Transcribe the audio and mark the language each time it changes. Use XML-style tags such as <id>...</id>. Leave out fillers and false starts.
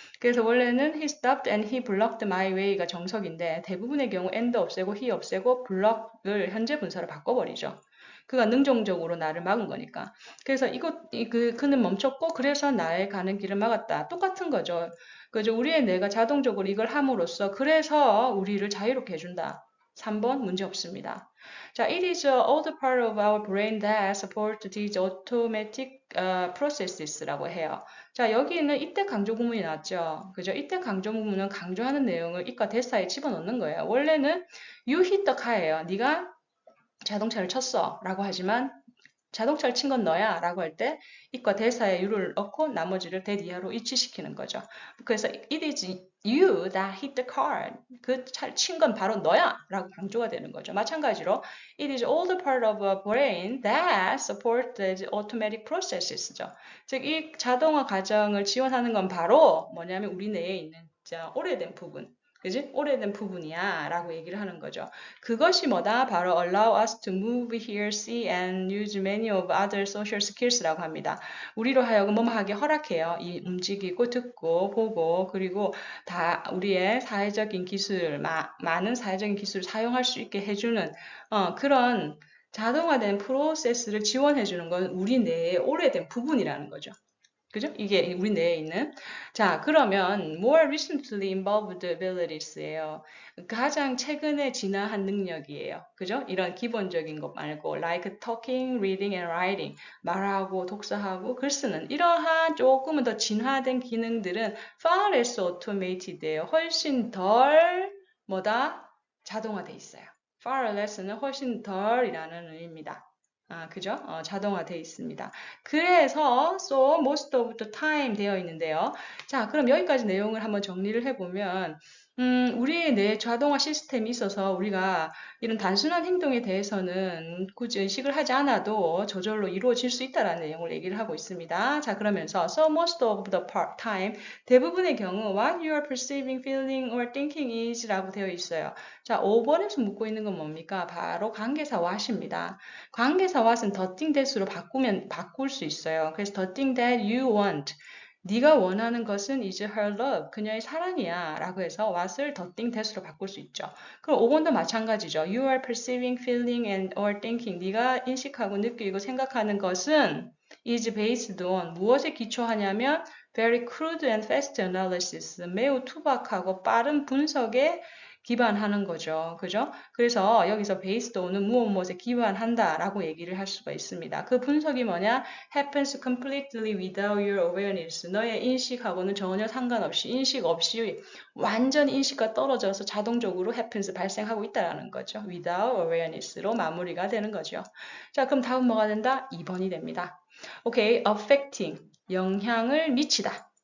<ko>그래서 원래는</ko> <en>he stopped and he blocked my way</en> <ko>가 정석인데 대부분의 경우 and 없애고 he 없애고 block을 현재 분사로 바꿔버리죠. 그가 능동적으로 나를 막은 거니까. 그래서 그는 멈췄고 그래서 나의 가는 길을 막았다. 똑같은 거죠. 그죠? 우리의 뇌가 자동적으로 이걸 함으로써 그래서 우리를 자유롭게 해준다. 3번 문제 없습니다.</ko> <en>자, it is all the part of our brain that support these automatic processes라고 해요.</en> <ko>자, 여기는 이때 강조 구문이 나왔죠. 그죠? 이때 강조 구문은 강조하는 내용을 이과 대사에 집어넣는 거예요. 원래는</ko> <en>you hit the car예요.</en> <ko>네가 자동차를 쳤어 라고 하지만 자동차를 친 건 너야 라고 할 때 이과 대사에 you를 넣고 나머지를 that 이하로 이치시키는 거죠. 그래서</ko> <en>it is you that hit the car.</en> <ko>그 차를 친 건 바로 너야 라고 강조가 되는 거죠. 마찬가지로</ko> <en>it is all the part of a brain that support the automatic processes죠.</en> <ko>즉 이 자동화 과정을 지원하는 건 바로 뭐냐면 우리 뇌에 있는 오래된 부분. 그지? 오래된 부분이야 라고 얘기를 하는 거죠. 그것이 뭐다?</ko> <en>바로 allow us to move, hear, see and use many of other social skills라고 합니다.</en> <ko>우리로 하여금 뭐뭐 하게 허락해요. 이 움직이고 듣고 보고 그리고 다 우리의 사회적인 기술, 많은 사회적인 기술을 사용할 수 있게 해주는 그런 자동화된 프로세스를 지원해주는 건 우리 뇌의 오래된 부분이라는 거죠. 그죠? 이게 우리 뇌에 있는. 자, 그러면</ko> <en>more recently involved abilities예요.</en> <ko>가장 최근에 진화한 능력이에요. 그죠? 이런 기본적인 것 말고</ko> <en>like talking, reading and writing.</en> <ko>말하고 독서하고 글 쓰는 이러한 조금은 더 진화된 기능들은</ko> <en>far less automated</en> <ko>예요. 훨씬 덜 뭐다? 자동화돼 있어요. far less는 훨씬 덜이라는 의미입니다. 그죠? 자동화되어 있습니다. 그래서</ko> <en>so most of the time</en> <ko>되어 있는데요. 자, 그럼 여기까지 내용을 한번 정리를 해보면 우리의 뇌 자동화 시스템이 있어서 우리가 이런 단순한 행동에 대해서는 굳이 의식을 하지 않아도 저절로 이루어질 수 있다는 내용을 얘기를 하고 있습니다. 자, 그러면서</ko> <en>so most of the time</en> <ko>대부분의 경우</ko> <en>what you are perceiving, feeling or thinking is</en> <ko>라고 되어 있어요. 자, 5번에서 묻고 있는 건 뭡니까? 바로 관계사 what입니다. 관계사 what은</ko> <en>the thing that</en> <ko>으로 바꿀 수 있어요. 그래서</ko> <en>the thing that you want.</en> <ko>네가 원하는 것은</ko> <en>is her love,</en> <ko>그녀의 사랑이야 라고 해서 what을 the thing that으로 바꿀 수 있죠. 그럼 5번도 마찬가지죠.</ko> <en>You are perceiving, feeling and or thinking.</en> <ko>네가 인식하고 느끼고 생각하는 것은</ko> <en>is based on</en> <ko>무엇에 기초하냐면</ko> <en>very crude and fast analysis,</en> <ko>매우 투박하고 빠른 분석에 기반하는 거죠. 그죠? 그래서 여기서 based on은 무엇에 기반한다라고 얘기를 할 수가 있습니다. 그 분석이 뭐냐?</ko> <en>happens completely without your awareness.</en> <ko>너의 인식하고는 전혀 상관없이, 인식 없이 완전 인식과 떨어져서 자동적으로 happens 발생하고 있다라는 거죠.</ko> <en>without awareness</en> <ko>로 마무리가 되는 거죠. 자, 그럼 다음 뭐가 된다? 2번이 됩니다.</ko> <en>오케이, affecting.</en> <ko>영향을 미치다.</ko>